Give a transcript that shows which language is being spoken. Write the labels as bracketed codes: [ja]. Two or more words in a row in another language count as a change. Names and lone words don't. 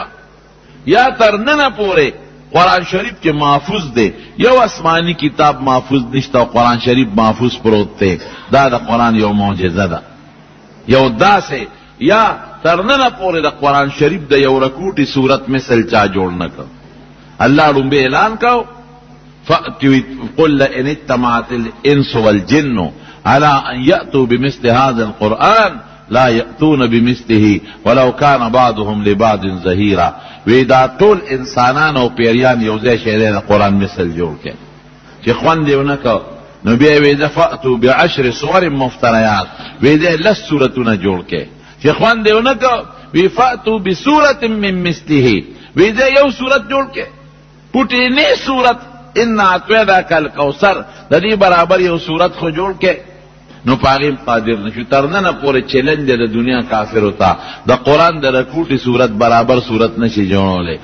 [ps] یا تر ننه پورې قرآن شریف کې محفوظ دی، یو آسمانی کتاب محفوظ نشته او قرآن شریف محفوظ پروت دی. دا د قرآن یو معجزه ده. یو داسې یا تر ننه پورې د قرآن شریف د یو رکوټي صورت مثل چا جوړ نه کړ. [ar] الله لومبې اعلان کو قل ان اجتمعت الانس والجن على ان ياتوا بمثل هذا القرآن لا یأتون بمثله ولو کان بعضهم لبعض ظهیرا. [ps] وی دا ټول انسانان او پیریان یو ځای شی دی د قرآن مثل جوړ کړي چې خوند یې ونه کو نو بیا وی ده [ar] فأتوا بعشر صور مفتریات، [ps] وی ده 10 صورتونه جوړ کړي چې خوند یې ونه کو وی [ar] فأتوا بصورة من مثله، [ps] وی ده یو صورت جوړ کړي پټې نه صورت [ar] ان اعطیناک الکوثر [ps] د دې برابر یو صورت خو جوړ کړي نو پاغیم قادر نشو. ترننه پورې چیلنج د دنیا کافر ہوتا د قرآن د رکوټي صورت برابر صورت نشي جوړولې.